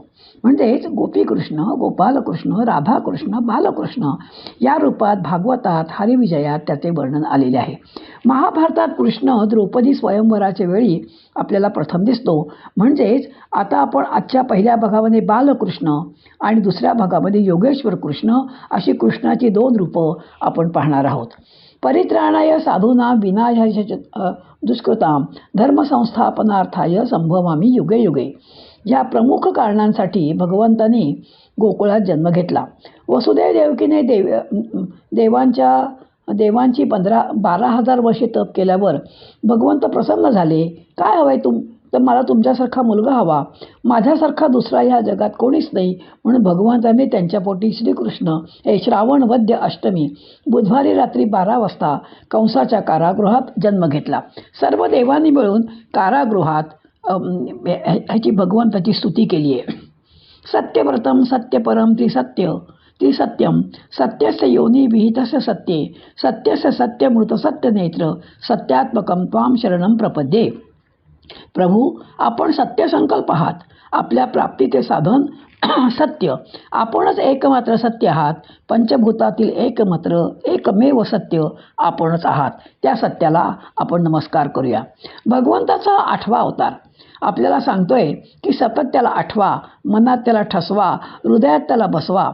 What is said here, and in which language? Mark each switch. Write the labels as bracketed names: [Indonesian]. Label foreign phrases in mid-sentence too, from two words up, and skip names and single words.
[Marathi] म्हणजेच गोपीकृष्ण, गोपालकृष्ण, राधाकृष्ण, बालकृष्ण या रूपात भागवतात, हरिविजयात त्याचे वर्णन आलेले आहे. महाभारतात कृष्ण द्रौपदी स्वयंवराच्या वेळी आपल्याला प्रथम दिसतो. म्हणजेच आता आपण आजच्या पहिल्या भागामध्ये बालकृष्ण आणि दुसऱ्या भागामध्ये योगेश्वर कृष्ण अशी कृष्णाची दोन रूपं आपण पाहणार आहोत. [Sanskrit] परित्राणाय साधूनां विनाशाय दुष्कृतां धर्मसंस्थापनार्थाय संभवामी युगे युगे [Marathi] या प्रमुख कारणांसाठी भगवंतांनी गोकुळात जन्म घेतला. वसुदेव देवकीने देवांची 12,000 वर्षे तप केल्यावर भगवंत प्रसन्न झाले. काय हवंय तर मला तुमच्यासारखा मुलगा हवा, माझ्यासारखा दुसरा ह्या जगात कोणीच नाही. म्हणून भगवंतांनी त्यांच्या पोटी श्रीकृष्ण हे श्रावण वद्य अष्टमी बुधवारी रात्री 12 वाजता कंसाच्या कारागृहात जन्म घेतला. सर्व देवांनी मिळून कारागृहात ह्याची भगवंताची स्तुती केली आहे. [Sanskrit] सत्यव्रतम सत्यपरम त्रिसत्यम सत्यस्य योनी विहितस्य सत्ये सत्यस्य सत्यमृत सत्यनेत्र सत्यात्मकं त्वां शरणं प्रपद्ये. [Marathi] प्रभू, आपण सत्यसंकल्प आहात. आपल्या प्राप्तीचे साधन सत्य. आपणच एकमात्र सत्य आहात. पंचभूतातील एकमेव सत्य आपणच आहात. त्या सत्याला आपण नमस्कार करूया. भगवंताचा 8वा अवतार आपल्याला सांगतोय की सतत त्याला आठवा, मनात त्याला ठसवा, हृदयात त्याला बसवा.